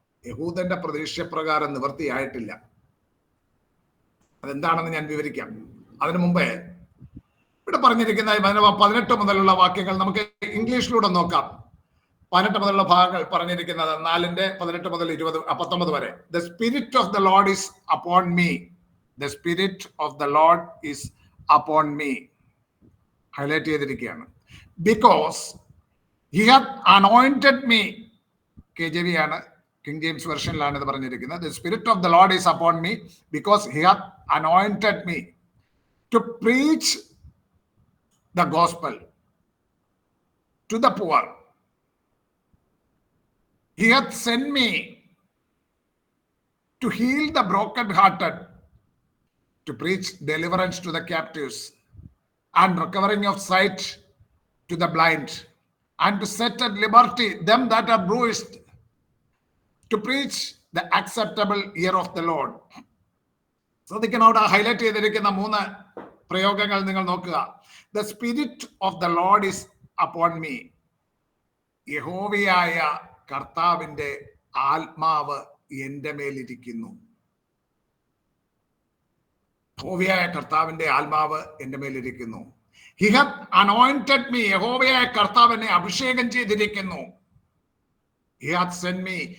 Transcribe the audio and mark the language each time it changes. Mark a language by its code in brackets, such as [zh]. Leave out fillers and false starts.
[ml] യഹൂദന്റെ പ്രതീക്ഷപ്രകാരം നിവർത്തിയായിട്ടില്ല. അതെന്താണെന്ന് ഞാൻ വിവരിക്കാം. അതിനു മുമ്പേ ഇവിടെ പറഞ്ഞിരിക്കുന്ന 18 മുതലുള്ള വാക്യങ്ങൾ നമുക്ക് ഇംഗ്ലീഷിലൂടെ നോക്കാം. 18 മുതലുള്ള ഭാഗങ്ങൾ പറഞ്ഞിരിക്കുന്നത് 4:18 മുതൽ 19 വരെ. [en] The spirit of the Lord is upon me. The spirit of the Lord is upon me. [ml] Highlight ചെയ്തിരിക്കുകയാണ്. [en] Because he hath anointed me. [ml] KJV ആണ്, കിങ് ജെയിംസ് വെർഷനിലാണ് ഇത് പറഞ്ഞിരിക്കുന്നത്. [en] The spirit of the Lord is upon me because he hath anointed me to preach the gospel to the poor. He hath sent me to heal the brokenhearted, to preach deliverance to the captives and recovering of sight to the blind, and to set at liberty them that are bruised, to preach the acceptable year of the Lord. [ml] ശ്രദ്ധിക്കണം, അവിടെ highlight ചെയ്തിരിക്കുന്ന 3 പ്രയോഗങ്ങൾ നിങ്ങൾ നോക്കുക. [en] The spirit of the Lord is upon me. [ml] യഹോവയായ കർത്താവിന്റെ ആത്മാവ് എന്റെ മേലിരിക്കുന്നു. യഹോവയായ കർത്താവിന്റെ ആത്മാവ് എന്റെ മേലിരിക്കുന്നു. [en] He hath anointed me. [ml] യഹോവയായ കർത്താവ് എന്നെ അഭിഷേകം ചെയ്തിരിക്കുന്നു. [en] He hath sent me.